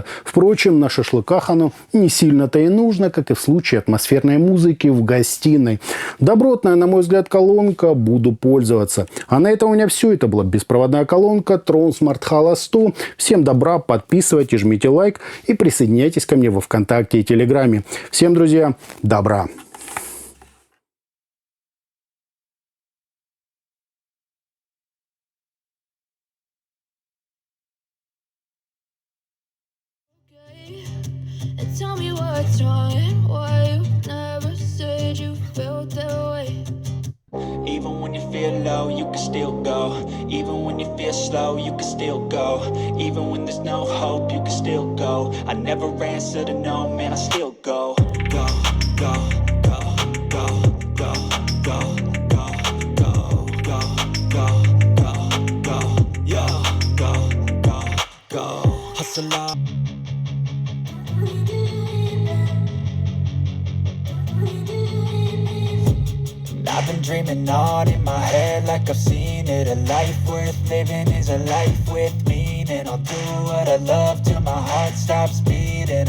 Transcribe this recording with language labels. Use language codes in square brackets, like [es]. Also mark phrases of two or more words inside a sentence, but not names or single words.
[ru] Впрочем, на шашлыках оно не сильно-то и нужно, как и в случае атмосферной музыки в гостиной. Добротная, на мой взгляд, колонка, буду пользоваться. А на этом у меня все. Это была беспроводная колонка Tronsmart Halo 100. Всем добра, подписывайтесь, жмите лайк и присоединяйтесь ко мне во ВКонтакте и Телеграме. Всем, друзья, добра! [en] And tell me what's wrong and why you never said you felt that way. Even when you feel low, you can still go. Even when you feel slow, you can still go. Even when there's no hope, you can still go. I never answer to no, man, I still go. Go, go, go, go, go, go, go, go, go, go, go, go, yo, go, go, go. Hustle on. I've been dreaming on in my head like I've seen it. A life worth living is a life with meaning. I'll do what I love till my heart stops beating.